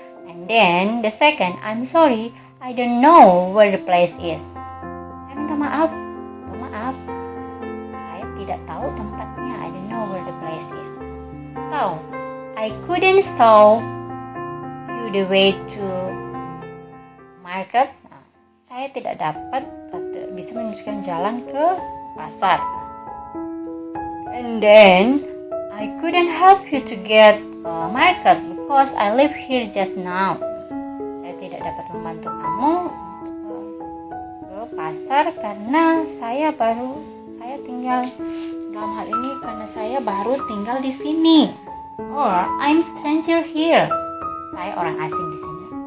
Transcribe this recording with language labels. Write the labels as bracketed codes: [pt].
[en] And then the second, I'm sorry, I don't know where the place is. [id] Saya minta maaf, saya tidak tahu tempatnya. [en] I don't know where the place is. Atau I couldn't show you the way to market. [id] Saya tidak dapat atau bisa menunjukkan jalan ke pasar. [en] And then I couldn't help you to get market because I live here just now. [id] Saya tidak dapat membantu kamu untuk ke pasar karena saya tinggal, dalam hal ini karena saya baru tinggal di sini. [en] Or I'm stranger here. [id] Saya orang asing di sini.